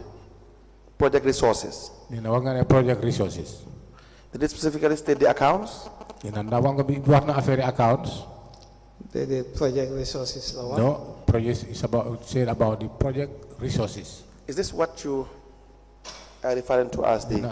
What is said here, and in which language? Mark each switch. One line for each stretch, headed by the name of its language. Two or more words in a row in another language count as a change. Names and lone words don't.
English: Project resources.
Wolof: Nena wax nga ne
English: project resources.
Wolof: Did it specifically state the accounts? Nena ndax wax nga bi wax na affaire accounts. Déedéet
English: project resources
Wolof: la wax.
English: No, project is said about the project resources. Is this what you are referring to as the?